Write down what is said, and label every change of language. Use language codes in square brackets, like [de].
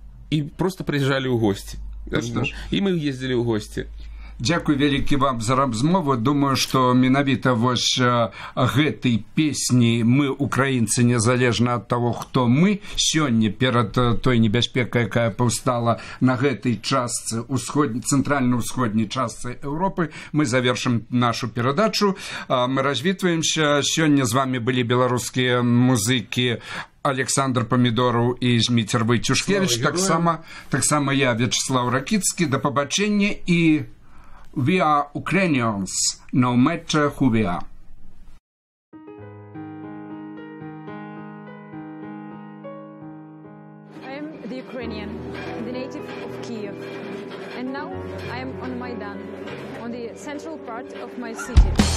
[ru] И просто приезжали в гости. И мы ездили в гости. [be] Дзякуй вялікі вам за размову. Думаю, што менавіта вось гэтай песні «Мы, украінцы, незалежна ад таго, хто мы», сёння перад той небяспекай, якая паўстала на гэтай частцы, цэнтральна-ўсходняй частцы Еўропы, мы завершым нашу перадачу. Мы развітваемся. Сёння з вами былі беларускія музыкі Александр Помидоров і Зміцер Войтюшкевич. Таксама я, Вячеслав Ракіцкі. Да пабачэння і [en] We are Ukrainians, no matter who we are. I'm the Ukrainian, the native of Kiev. And now I am on Maidan, on the central part of my city.